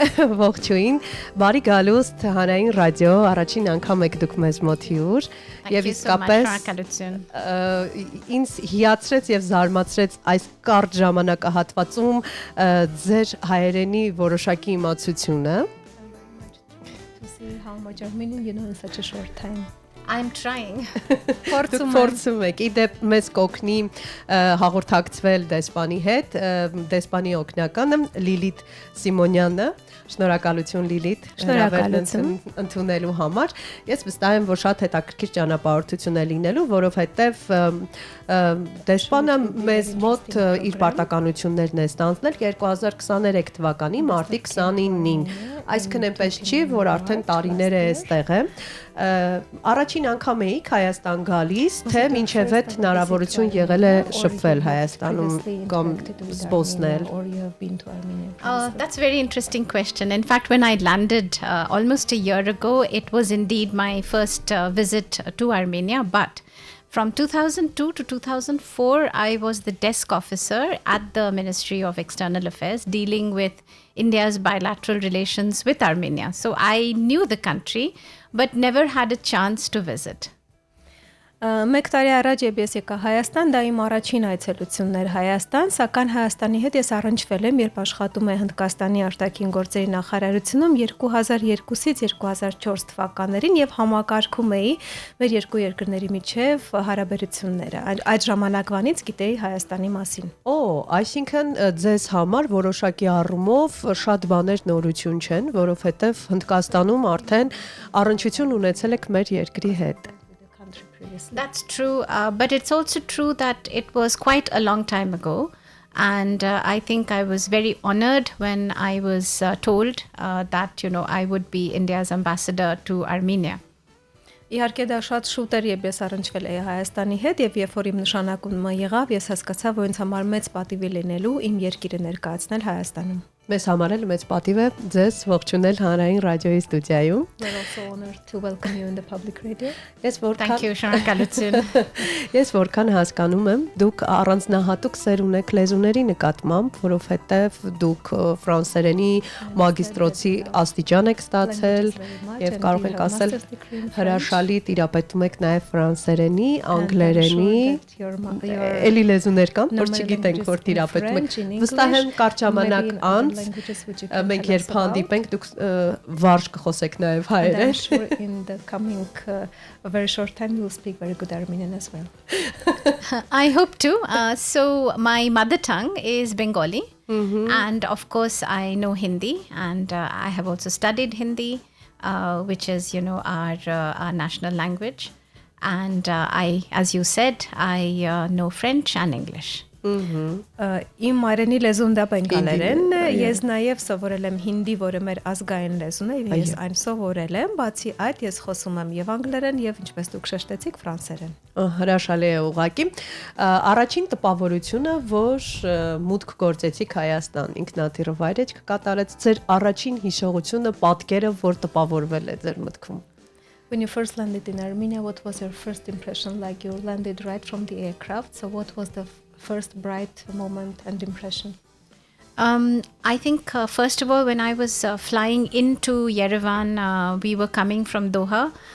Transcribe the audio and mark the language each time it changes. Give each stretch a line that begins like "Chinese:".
Armenian: Ողջույն, բարի գալուստ հանրային ռադիո, առաջին անգամ եք դուք մեզ մոտ հյուր եւ իսկապես ինձ հիացրեց եւ զարմացրեց այս կարճ ժամանակահատվածում ձեր հայերենի որոշակի իմացությունը.
English: To see how much Armenian you know in such a short time. I'm trying.
Armenian: Փորձում եք, իդեպ մեզ կօգնի հաղորդակցվել դեսպանի հետ, դեսպանի օգնականը Լիլիթ Սիմոնյանը, շնորհակալություն Լիլիթ, Շնորհակալություն ընդունելու համար։ Ես վստահ եմ, որ շատ հետաքրքիր ճանապարհորդություն է լինելու, որովհետև դեսպանը մեզ մոտ իր պարտականություններն է ստանձնել 2023 թվականի մարտի 29-ին։ Այսինքն այնպես չի, որ արդեն տարիներ է այստեղ է։ Առաջին անգամ էիք Հայաստան գալիս, թե մինչև այդ հնարավորություն եղել է շփվել Հայաստանում կամ զբոսնել?
English: That's a very interesting question. In fact, when I landed almost a year ago, it was indeed my first visit to Armenia, but from 2002 to 2004, I was the desk officer at the Ministry of External Affairs dealing with India's bilateral relations with Armenia. So I knew the country, but never had a chance to visit.
Armenian: Մեկ տարի առաջ ես եկա Հայաստան, դա իմ առաջին այցելությունն էր Հայաստան, սակայն Հայաստանի հետ ես առնչվել եմ, երբ աշխատում եմ Հնդկաստանի Արտաքին գործերի նախարարությունում 2002-ից 2004 թվականներին եւ համակարգում էի մեր երկու երկրների միջև հարաբերությունները։ Այդ ժամանակվանից գիտեի Հայաստանի մասին։ Այսինքն ձեզ համար որոշակի առումով շատ բաներ նորություն չեն, որովհետեւ Հնդկաստանում արդեն առնչություն ունեցել եք մեր երկրի հետ։
English: That's true, but it's also true that it was quite a long time ago. And I think I was very honored when I was told that, I would be India's ambassador to Armenia.
Armenian: Իհարկե դա շատ շուտ էր, երբ ես առնչվել էի Հայաստանի հետ եւ երբ որ իմ նշանակումը եղավ, ես հասկացա, որ ինձ համար մեծ պատիվ է լինելու իմ երկիրը ներկայացնել Հայաստանում։ Մեզ համար էլ մեծ պատիվ է ձեզ ողջունել հանրային ռադիոյի ստուդիայում։
English: We're also honored to welcome you in the public radio. Thank you,
Armenian: շնորհակալություն։ Ես որքան հասկանում եմ, դուք առանձնահատուկ սեր ունեք լեզուների նկատմամբ, որովհետև դուք ֆրանսերենի մագիստրոցի աստիճան եք ստացել եւ կարող ենք ասել հրաշալի տիրապետում եք նաեւ ֆրանսերենի, անգլերենի, էլի լեզուներ կան, որ չգիտենք, որ տիրապետում եք։ Վստահ եմ կարճ ժամանակ անց մենք երբ հանդիպենք դուք վարժ կխոսեք նաև հայերեն.
English: In the coming very short time you'll speak very good Armenian as well. I hope to. So my mother tongue is Bengali, and of course I know Hindi, and I have also studied Hindi, which is our national language, and I, as you said, I know French and English.
Armenian: Իմ հայրենի լեզուն դա բենգալերեն, ես նաև սովորել եմ հինդի, որը մեր ազգային լեզուն է, եւ ես այն սովորել եմ, բացի այդ ես խոսում եմ եւ անգլերեն եւ ինչպես դուք շեշտեցիք ֆրանսերեն։ Հրաշալի է ուղղակի։ Առաջին տպավորությունը, որ մուտք գործեցիք Հայաստան, ինքնաթիռը վայրեջք կատարեց, ձեր առաջին հիշողությունը, պատկերը, որ տպավորվել է ձեր մտքում։
English: When you first landed in Armenia, what was your first impression? Like you landed right from the aircraft, so what was the first bright moment and impression? I think first of all, when I was flying into Yerevan, we were coming from Doha.